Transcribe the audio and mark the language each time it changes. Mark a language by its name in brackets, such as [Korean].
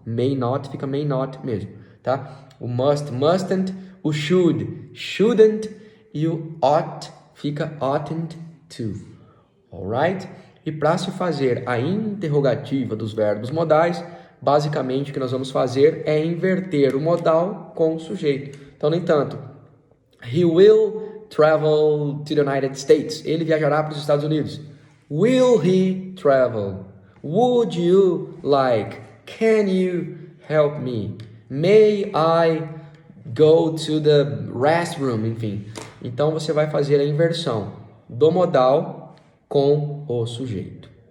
[Portuguese] May not fica may not mesmo, tá? O must, mustn't. O should, shouldn't. E o ought fica oughtn't to. [English] Alright? [Portuguese] E para se fazer a interrogativa dos verbos modais, basicamente o que nós vamos fazer é inverter o modal com o sujeito. Então, no entanto, [English] he will travel to the United States. [Portuguese] Ele viajará para os Estados Unidos. [English] Will he travel? Would you like? Can you help me? May I go to the restroom? [Portuguese] Enfim. Então, você vai fazer a inversão do modal com o sujeito.